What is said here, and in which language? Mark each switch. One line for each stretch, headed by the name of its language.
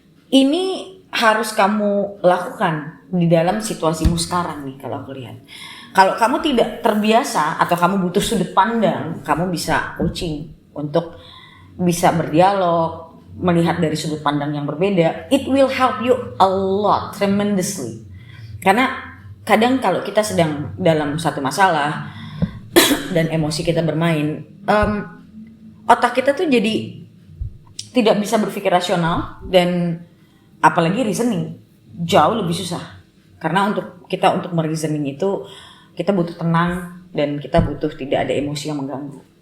Indonesian: Ini harus kamu lakukan di dalam situasimu sekarang nih kalau aku lihat. Kalau kamu tidak terbiasa atau kamu butuh sudut pandang, kamu bisa coaching untuk bisa berdialog, melihat dari sudut pandang yang berbeda.
English: It will help you a lot, tremendously.
Indonesian: Karena kadang kalau kita sedang dalam satu masalah dan emosi kita bermain, otak kita tuh jadi tidak bisa berpikir rasional dan apalagi reasoning. jauh lebih susah. Karena untuk mereasoning itu kita butuh tenang dan kita butuh tidak ada emosi yang mengganggu.